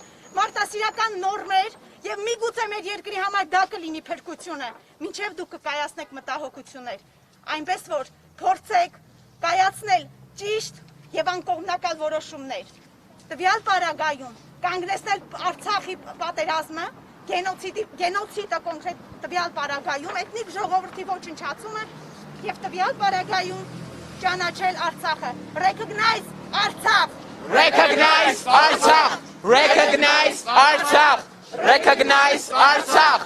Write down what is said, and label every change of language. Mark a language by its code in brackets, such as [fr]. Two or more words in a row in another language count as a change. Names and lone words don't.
[hy] մարդասիրական նորմեր եւ միգուցե մեր երկրի համար դա կլինի փրկությունը, մինչեւ դուք կկայացնեք մտահոգություններ, այնպես որ փորձեք կայացնել ճիշտ եւ անկողմնակալ որոշումներ, տվյալ պարագայում կանգնեցնել Արցախի պատերազմը, գենոցիդը կոնկրետ տվյալ պարագայում, էթնիկ ժողովրդի ոչնչացումը եւ տվյալ պարագայում ճանաչել Արցախը։ Recognize Artsakh! [en] Recognize Artsakh! Recognize Artsakh! Recognize Artsakh!